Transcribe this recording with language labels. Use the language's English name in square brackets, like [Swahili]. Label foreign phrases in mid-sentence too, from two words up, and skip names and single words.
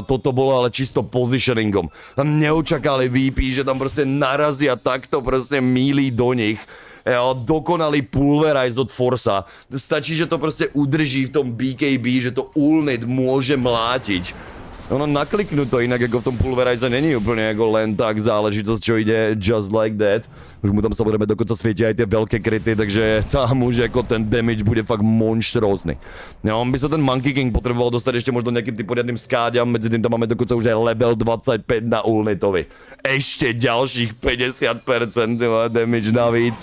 [Slovak] Toto bolo ale čisto positioningom. Tam neočakali VP, že tam proste narazia takto proste míli do nich. Dokonalý Pulverize od Forsa. Stačí, že to proste udrží v tom BKB, že to Ulnit môže mlátiť. Ono nakliknúť to inak ako v tom Pulverize není úplne ako len tak záležitosť, čo ide [English] just like that. [Slovak] Už mu tam samozrejme dokonca svietia aj tie veľké kryty, takže tam už ako ten damage bude fakt monštrózny. No, on by sa ten Monkey King potreboval dostať ešte možno nejakým tým poriadnym skáďam, medzi tým tam máme dokonca už aj level 25 na Ulnitovi. Ešte ďalších 50% damage navíc.